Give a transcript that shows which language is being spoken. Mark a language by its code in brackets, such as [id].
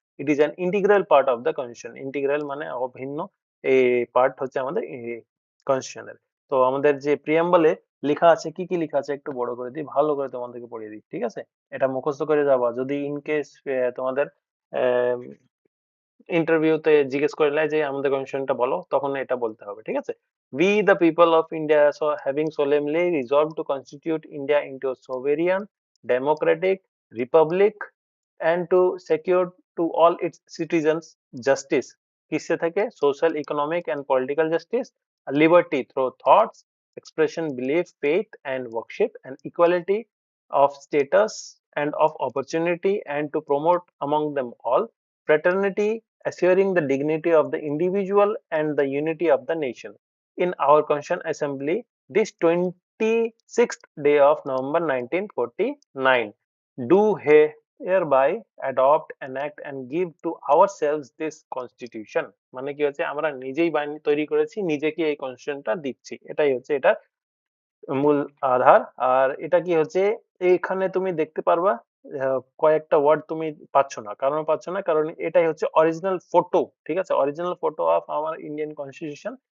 [en] It is an integral part of the constitution. [bn] Integral মানে অভিন্ন এই পার্ট হচ্ছে আমাদের কনস্টিটিউশনের। তো আমাদের যে প্রিয়াম্বলে লেখা আছে, কি কি লেখা আছে একটু বড় করে দিই, ভালো করে তোমাদেরকে পড়িয়ে দিই, ঠিক আছে? এটা মুখস্থ করে যাবা, যদি ইন কেস তোমাদের ইন্টারভিউতে জিজ্ঞেস করলে যে আমাদের কনস্টিটিউশনটা বলো, তখন এটা বলতে হবে, ঠিক আছে? [en] We the people of India, so having solemnly resolved to constitute India into a sovereign democratic republic and to secure to all its citizens justice, [bn] কিসে থেকে? [en] Social, economic and political justice, liberty through thoughts expression, belief, faith and worship, and equality of status and of opportunity, and to promote among them all fraternity, assuring the dignity of the individual and the unity of the nation. In our Constituent Assembly, this 26th day of November 1949, do hereby adopt, enact and give to ourselves this constitution. [bn] মানে কি হচ্ছে, আমরা নিজেই বাহিনী তৈরি করেছি, নিজেকে এই কনস্টিটিউশনটা দিচ্ছি, এটাই হচ্ছে এটা মূল আধার। আর এটা কি হচ্ছে, এইখানে তুমি দেখতে পারবা কয়েকটা ওয়ার্ড তুমি পাচ্ছ না। কারণ পাচ্ছ না, কারণ এটাই হচ্ছে অরিজিনাল ফটো, ঠিক আছে? [en] Original photo of our Indian constitution.